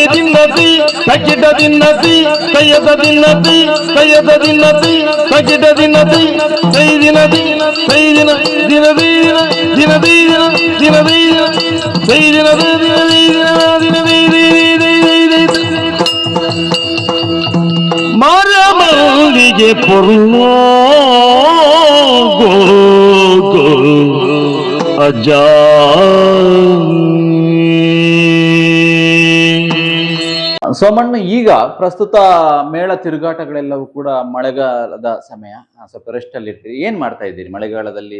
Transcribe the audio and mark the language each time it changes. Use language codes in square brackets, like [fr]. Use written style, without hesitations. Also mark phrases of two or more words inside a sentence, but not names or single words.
[tcy] ದಿನ್ನತಿ ತಗಿಡ ದಿನ್ನತಿ ತಯ್ಯದ ದಿನ್ನತಿ ತಯ್ಯದ ದಿನ್ನತಿ ತಗಿಡ ದಿನ್ನತಿ ತೈ ದಿನದಿ ತೈ ದಿನ ದಿನದಿ ದಿನದಿ ದಿನದಿ ತೈ ದಿನದಿ ದಿನದಿ ಮರಮಲ್ಲಿಗೆ ಪೊರುಳು ಗೋ ಅಜ್ಜ [kn] ಸೋಮಣ್ಣ, ಈಗ ಪ್ರಸ್ತುತ ಮೇಳ ತಿರುಗಾಟಗಳೆಲ್ಲವೂ ಕೂಡ ಮಳೆಗಾಲದ ಸಮಯ, ಸ್ವಲ್ಪ ರೆಸ್ಟ್ ಅಲ್ಲಿ ಇರ್ತೀರಿ. ಏನ್ ಮಾಡ್ತಾ ಇದ್ದೀರಿ ಮಳೆಗಾಲದಲ್ಲಿ?